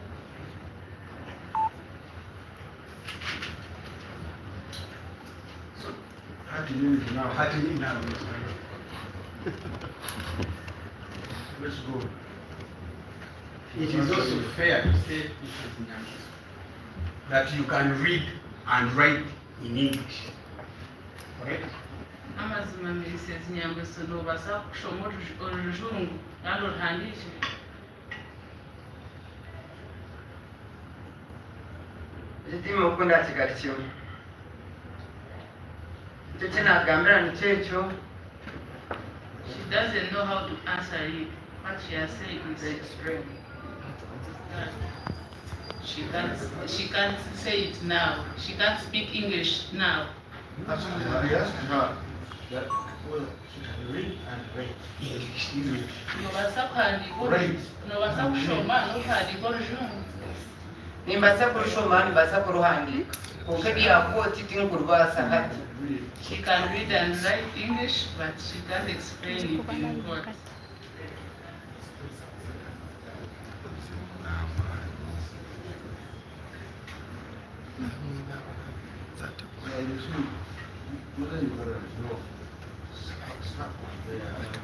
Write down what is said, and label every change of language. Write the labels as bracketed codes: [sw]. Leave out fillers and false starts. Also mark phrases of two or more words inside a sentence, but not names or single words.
[en] So, how do you now? How do you now? Let's go. It is also fair to say, Mrs. Nyangi, that you can read and write in English. Correct? [nyn] Amazima Mrs. Nyangweso nobasa kushoma oluzungu kandi oluhandikire. Ekitiima okukunda kigati kyo. Ekyo kyenagambira nikyekyo. [en] She doesn't know how to answer it. What she has said is Explain. she can't say it now. She can't speak English now. Actually, I asked her that, well, she can read and write. English. [nyn] Nobasa kuhandika [en] Right. [nyn] nobasa kushoma nokuhandika oluzungu. Nimbasa kurushoma nimbasa kuruhandika. Konka ebyakooti tinkurubasa hati. [en] She can read and write English, but she can't explain it in court. Yeah, you see, whether you got a no, stop there.